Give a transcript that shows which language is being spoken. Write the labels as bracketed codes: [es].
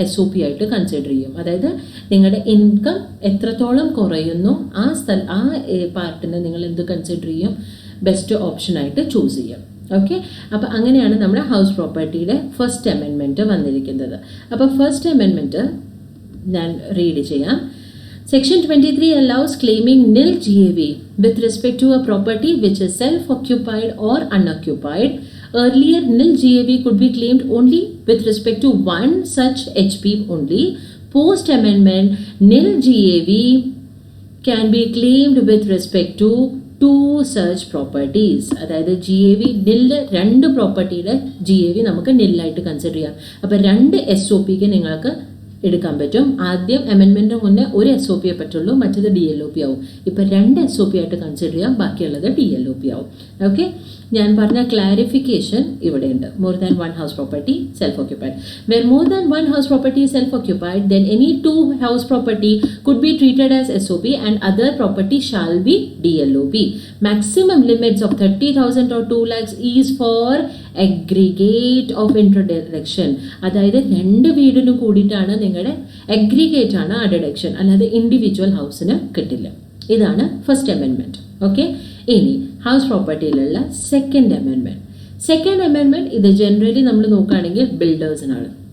[ml] SOP ആയിട്ട് consider ചെയ്യും. അതായത് നിങ്ങളുടെ ഇൻകം എത്രത്തോളം കുറയുന്നു ആ പാർട്ടിനെ നിങ്ങൾ എന്ത് കൺസിഡർ ചെയ്യും? ബെസ്റ്റ് ഓപ്ഷനായിട്ട് ചൂസ് ചെയ്യും. ഓക്കെ, അപ്പോൾ അങ്ങനെയാണ് നമ്മുടെ ഹൗസ് പ്രോപ്പർട്ടിയുടെ ഫസ്റ്റ് അമെൻമെൻറ്റ് വന്നിരിക്കുന്നത്. അപ്പോൾ ഫസ്റ്റ് അമെൻമെൻറ്റ് ഞാൻ റീഡ് ചെയ്യാം. [en] Section 23 allows claiming nil GAV with respect to a property which is self-occupied or unoccupied. Earlier, nil GAV could be claimed only with respect to one such HP only. Post amendment nil GAV can be claimed with respect to two such properties. [ml] അതായത് GAV നില്ല് രണ്ട് പ്രോപ്പർട്ടിയുടെ GAV നമുക്ക് നില്ലായിട്ട് consider ചെയ്യാം. അപ്പോൾ രണ്ട് SOPക്ക് നിങ്ങൾക്ക് എടുക്കാൻ പറ്റും. ആദ്യം അമെൻമെൻറ്റിന് മുന്നേ ഒരു SOP പറ്റുള്ളൂ, മറ്റത് DLOP ആവും. ഇപ്പോൾ രണ്ട് SOP ആയിട്ട് കൺസിഡർ ചെയ്യാം, ബാക്കിയുള്ളത് DLOP ആവും. ഓക്കെ, ഞാൻ പറഞ്ഞ ക്ലാരിഫിക്കേഷൻ ഇവിടെയുണ്ട്. [en] More than one house property self occupied. Where more than one house property self occupied, then any two house property could be treated as SOP and other property shall be DLOP. Maximum limits of 30,000 or 2 lakhs is for aggregate of introduction. [ml] അതായത് രണ്ട് വീടിന് കൂടിയിട്ടാണ് നിങ്ങളുടെ aggregate ആണ് ആ deduction, അല്ലാതെ individual ഹൗസിന് കിട്ടില്ല. ഇതാണ് ഫസ്റ്റ് അമെൻമെൻറ്റ്. ഓക്കെ, ഇനി house പ്രോപ്പർട്ടിയിലുള്ള second amendment. Second amendment ഇത് ജനറലി നമ്മൾ നോക്കുകയാണെങ്കിൽ ബിൽഡേഴ്സിനാണ്.